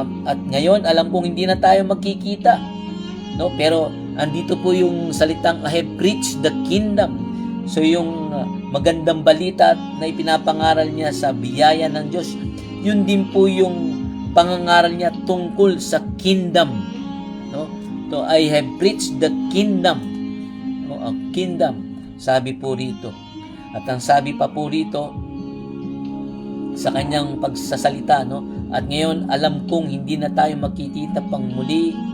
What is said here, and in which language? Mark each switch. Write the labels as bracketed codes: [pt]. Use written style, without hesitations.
[tl] At ngayon alam kong hindi na tayo magkikita, no? Pero andito po yung salitang [en] I have preached the kingdom. [tl] So yung magandang balita na ipinapangaral niya sa biyaya ng Diyos, yun din po yung pangangaral niya tungkol sa kingdom, no? [en] So I have preached the kingdom, no? [tl] A kingdom, sabi po rito. At ang sabi pa po rito sa kanyang pagsasalita, no? At ngayon alam kong hindi na tayo magkikita pang muli,